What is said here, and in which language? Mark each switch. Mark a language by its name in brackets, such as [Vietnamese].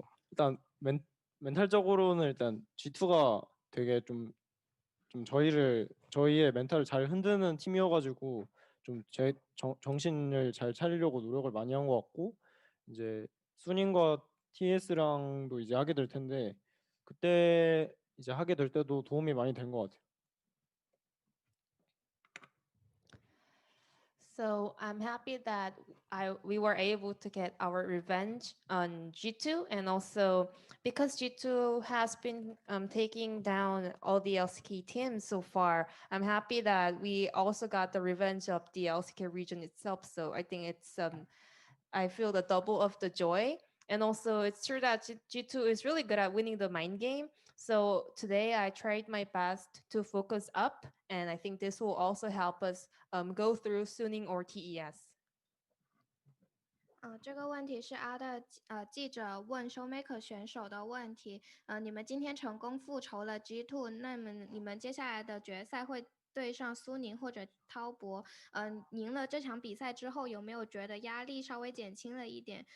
[Korean] 일단 멘탈적으로는 일단 G2가 되게 좀 저희의 멘탈을 잘 흔드는 팀이어가지고 좀 제 정신을 잘 차리려고 노력을 많이 한 것 같고, 이제 수닝과 TS랑도 이제 하게 될 텐데 그때 이제 하게 될 때도 도움이 많이 된 것 같아요. [English] So I'm happy that we were able to get our revenge on G2, and also because G2 has been taking down all the LCK teams so far, I'm happy that we also got the revenge of the LCK region itself. So I think it's I feel the double of the joy. And also it's true that G2 is really good at winning the mind game. So today I tried my best to focus up, and I think this will also help us go through Suning or TES. [Chinese] 这个问题是Arda记者问 Showmaker 选手的问题。你们今天成功复仇了 G2， 那么你们接下来的决赛会对上苏宁或者滔博，赢了这场比赛之后，有没有觉得压力稍微减轻了一点？